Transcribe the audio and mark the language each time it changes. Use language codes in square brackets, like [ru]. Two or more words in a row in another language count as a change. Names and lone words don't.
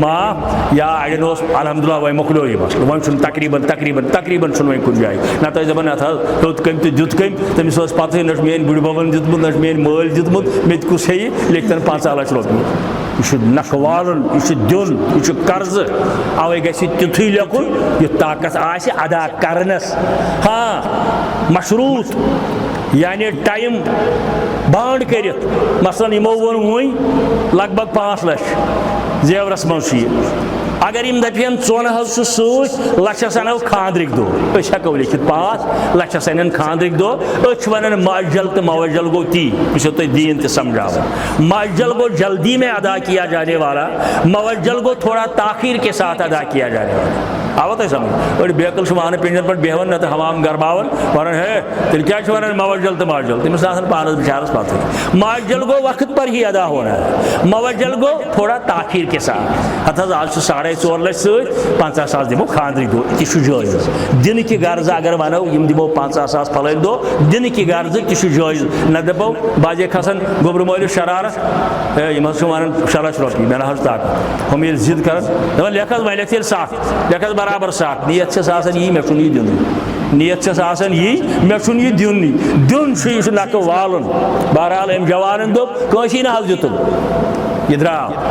[ks] معاف یا اڑین الحمدللہ وۄنۍ مۄکلیو یہ مسلہ وۄنۍ چھُنہٕ تقریباً چھُنہٕ وۄنۍ کُنہِ جایہِ نتہٕ ٲسۍ دپان اتھ حظ ہیوٚت کٔمۍ تہٕ دیُت کٔمۍ تٔمِس ٲس پتہٕ نہ چھُ میٲنۍ بٕڈِ ببن دیُتمُت نہ چھُ میٲنۍ مٲلۍ دیُتمُت مےٚ تہِ کُس ہیٚیہِ لیکھتن 15 لچھ رۄپیہِ یہ نکھ والن یہ دین یہ قرض اوے گژھِ تیُتھُے لیکھُن یہِ طاقت آسہِ ادا کرنس ہاں مشروط یعنی ٹائم بانڈ کرت مثلاً یمو ووٚن وۄنۍ لگ بگ 5 لچھ زیورس منٛز چھُ یہِ اگر یم دپن ژون حظ چھُ سۭتۍ لچھس انو خاندرٕکۍ دۄہ أسۍ ہٮ۪کو لیکھِتھ 5 لچھس انن خاندرٕکۍ دۄہ أسۍ چھِ ونان معجل تہٕ موجل گوٚو تی بہٕ چھُسو تۄہہِ دیٖن تہِ سمجھاوان معجل گوٚو جلدی [ur] میں ادا کیا جانے والا [ks] موجل گوٚو [ur] تھوڑا تاخیر کے ساتھ ادا کیا جانے والا [ks] آوا تۄہہِ سمجھ أڑۍ بیکل چھِ وانہٕ پِنجن پٮ۪ٹھ بیٚہوان نتہٕ حمام گرماوان ونان ہے تیٚلہِ کیٛاہ چھِ ونان موجل تہٕ ماجل تٔمِس آسان پانس بِچارس پتہٕ ماجل گوٚو [ur] وقت پر ہی ادا ہونا ہے [ks] موجل گوٚو [ur] تھوڑا تاخیر کے ساتھ [ks] ہتھ حظ آز چھُ 4.5 لچھ سۭتۍ 50,000 دِمو خاندرٕکۍ دۄہ تہِ چھُ جٲیز دِنہٕ کہِ غرضہٕ اگر ونو یِم دِمو 50,000 پھلٲنۍ دۄہ دِنہٕ کہِ غرضہٕ تہِ چھُ جٲیز نہ دپو باجے کھسان گوٚبرٕ مٲلِس شرارت ہے یِم حظ چھِ ونان 6 لچھ رۄپیہِ مےٚ نہ حظ طاقت ہُم ییٚلہِ ضِد کران دپان لیکھ حظ وۄنۍ لیکھ تیٚلہِ 7 لیکھ حظ برابر 7 نیت چھس آسان یی مےٚ چھُنہٕ یہِ دِنُے نیت چھس آسان یی مےٚ چھُنہٕ یہِ دیُنٕے دیُن چھُ یہِ چھُ نکھٕ والُن بہرحال أمۍ جوانن دوٚپ کٲنٛسی نہ حظ دِتُن یہِ درٛاو